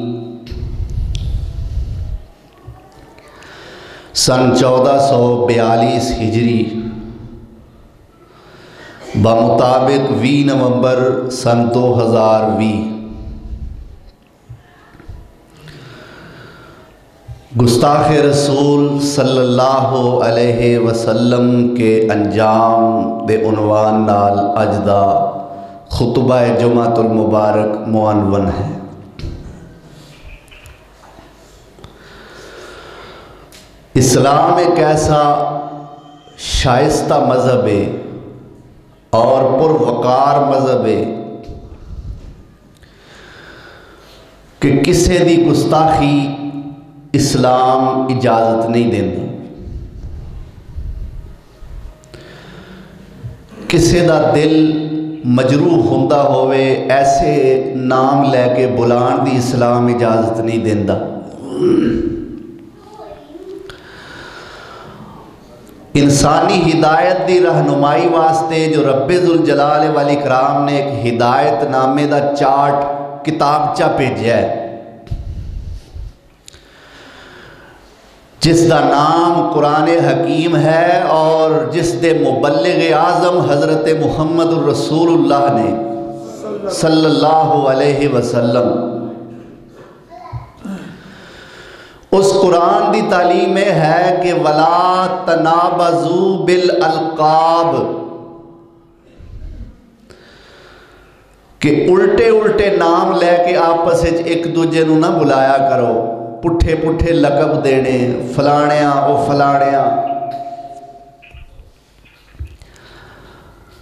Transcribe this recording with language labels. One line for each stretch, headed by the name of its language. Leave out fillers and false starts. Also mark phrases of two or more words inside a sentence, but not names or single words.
Punjabi: سن 1442 ہجری بمطابق 20 نومبر سن 2020 گستاخ رسول
Arabic: صلی اللہ علیہ وسلم
Punjabi: کے انجام دے عنوان نال اج دا خطبہ جمعۃ المبارک معنون ہے۔
Urdu: اسلام ایک ایسا شائستہ مذہب ہے اور پروقار مذہب ہے
Punjabi: کہ کسے دی گستاخی اسلام اجازت نہیں دیندی، کسے دا دل مجروح ہوندا ہوئے ایسے نام لے کے بلان دی اسلام اجازت نہیں دیندا۔ انسانی ہدایت دی رہنمائی واسطے جو رب ذوالجلال والاکرام نے ایک ہدایت نامے دا چارٹ کتابچہ بھیجا ہے جس دا نام قرآن حکیم ہے اور جس دے مبلغ اعظم حضرت محمد الرسول اللہ نے
Arabic: صلی اللہ علیہ وسلم
Punjabi: اس قرآن دی تعلیم میں ہے کہ
Arabic: وَلَا تَنَابَزُوا بِالْأَلْقَابِ،
Punjabi: کہ الٹے الٹے نام لے کے آپس ایک دوجے نو نہ بلایا کرو، پٹھے پٹھے لقب دینے، فلانیاں او فلانیاں۔